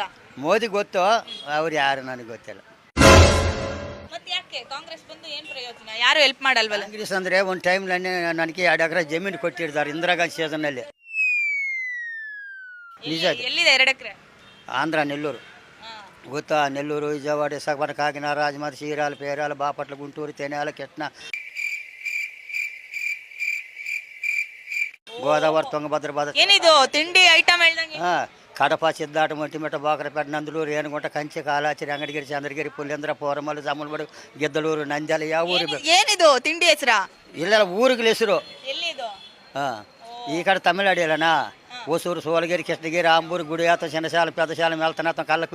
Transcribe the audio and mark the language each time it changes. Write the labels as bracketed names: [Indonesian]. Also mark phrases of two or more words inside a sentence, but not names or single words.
[Kannada] ಮೋದಿ ಗೊತ್ತು, ಅವ್ರು ಯಾರು ನನಗೆ ಗೊತ್ತಿಲ್ಲ. ಮತ್ತೆ ಯಾಕೆ ಕಾಂಗ್ರೆಸ್ ಬಂದು ಏನ್ ಪ್ರಯೋಜನ? ಯಾರು ಹೆಲ್ಪ್ ಮಾಡಲ್ವಲ್ಲ? ಕಾಂಗ್ರೆಸ್ ಅಂದರೆ ಒಂದು ಟೈಮ್ ನನಗೆ 2 ಎಕರೆ ಜಮೀನು ಕೊಟ್ಟಿರ್ತಾರೆ ಇಂದಿರಾ ಗಾಂಧಿ ಸೀಸನ್ನಲ್ಲಿ. ನಿಜ ಅದು. ಎಲ್ಲಿದೆ 2 ಎಕರೆ? ಆಂಧ್ರ ನೆಲ್ಲೂರು ಗೊತ್ತಾ? నెల్లూరు, విజయవాడ, విశాఖపట్నం, కాకినాడ, రాజమండ్రి, చీరాల, పేరాల, బాపట్ల, గుంటూరు, తెనాల, కృష్ణ, గోదావరి, తుంగభద్ర, ಏನಿದು ತಿಂಡಿ ಐಟಮ್ ಹೇಳ್ದಂಗೆ? కడప, సిద్ధాట, మొట్టిమిట్ట, బోకరపేట, నందులూరు, ఏనుగుంట, కంచి, కాలాచిరి, అంగడిగిరి, చంద్రగిరి, పుల్లేంద్ర, ಪೋರಮಲ್ಲು, ಜಮ್ಮಲಮಡು, ಗೆದ್ದಲೂರು, ನಂದ್ಯಾల, ಯಾವ ಊರು? ಏನಿದು ತಿಂಡಿ ಹೆಸರಾ? ಇಲ್ಲ ಊರಿಗೆ ಹೆಸರು. ಎಲ್ಲಿದು? ఈ కడ తమిళనాడు ಹೊಸೂರು, ಸೋಲಗಿರಿ, ಕೃಷ್ಣಗಿರಿ, ಆಂಬೂರು, ಗುಡಿಯಾತ, ಚಿನ್ನಶಾಲ, ಪೆದಶಾಲ, ಮೆಲ್ತನಾಥ, ಕಲ್ಲ